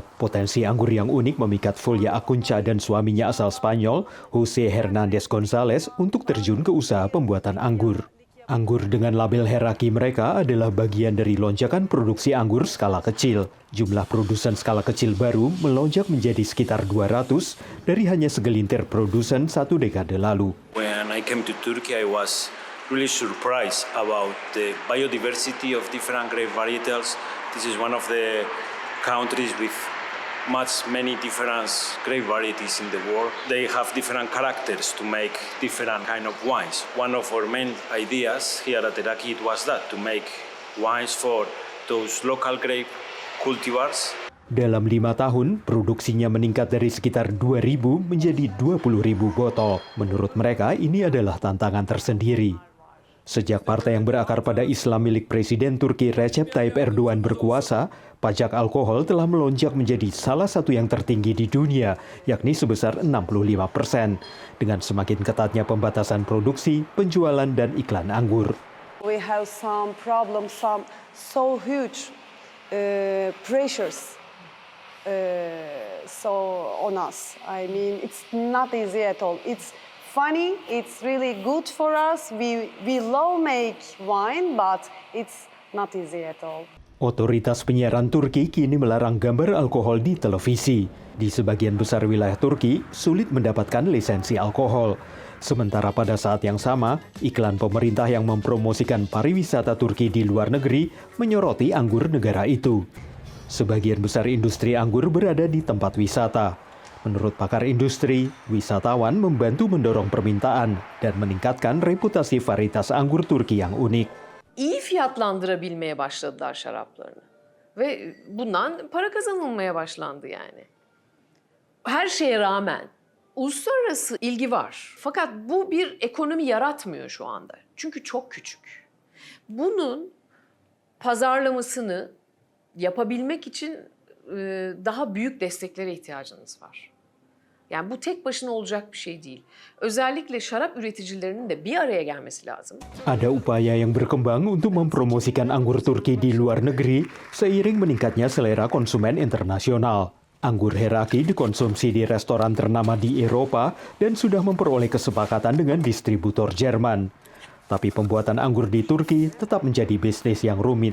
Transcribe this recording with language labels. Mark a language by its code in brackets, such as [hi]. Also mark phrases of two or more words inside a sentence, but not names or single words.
[id] Potensi anggur yang unik memikat Fulya Acunca dan suaminya asal Spanyol, Jose Hernandez González, untuk terjun ke usaha pembuatan anggur. Anggur dengan label Heraki mereka adalah bagian dari lonjakan produksi anggur skala kecil. Jumlah produsen skala kecil baru melonjak menjadi sekitar 200 dari hanya segelintir produsen 1 dekade lalu. [en] When I came to Turkey, I was really surprised about the biodiversity of different grape varietals. This is one of the countries with many different grape varieties in the world. They have different characters to make different kind of wines. One of our main ideas here at Heraki was that, to make wines for those local grape cultivars. [id] Dalam 5 tahun, produksinya meningkat dari sekitar 2.000 menjadi 20.000 botol. Menurut mereka, ini adalah tantangan tersendiri. Sejak partai yang berakar pada Islam milik Presiden Turki Recep Tayyip Erdogan berkuasa, pajak alkohol telah melonjak menjadi salah satu yang tertinggi di dunia, yakni sebesar 65%, dengan semakin ketatnya pembatasan produksi, penjualan, dan iklan anggur. [en] We have some problems, some so huge pressures so on us. I mean, it's not easy at all. It's funny, it's really good for us. We love make wine, but it's not easy at all. [id] Otoritas penyiaran Turki kini melarang gambar alkohol di televisi. Di sebagian besar wilayah Turki, sulit mendapatkan lisensi alkohol. Sementara pada saat yang sama, iklan pemerintah yang mempromosikan pariwisata Turki di luar negeri menyoroti anggur negara itu. Sebagian besar industri anggur berada di tempat wisata. Menurut pakar industri, wisatawan membantu mendorong permintaan dan meningkatkan reputasi varietas anggur Turki yang unik. [tr] İyi fiyatlandırabilmeye başladılar şaraplarını. Ve bundan para kazanılmaya başlandı yani. Her şeye rağmen uluslararası ilgi var. Fakat bu bir ekonomi yaratmıyor şu anda. Çünkü çok küçük. Bunun pazarlamasını yapabilmek için daha büyük desteklere ihtiyacınız var. Yani bu tek başına olacak bir şey değil. Özellikle şarap üreticilerinin de bir araya gelmesi lazım. [id] Ada upaya yang berkembang untuk mempromosikan anggur Turki di luar negeri seiring meningkatnya selera konsumen internasional. Anggur Heraki dikonsumsi di restoran ternama di Eropa dan sudah memperoleh kesepakatan dengan distributor Jerman. Tapi pembuatan anggur di Turki tetap menjadi bisnis yang rumit.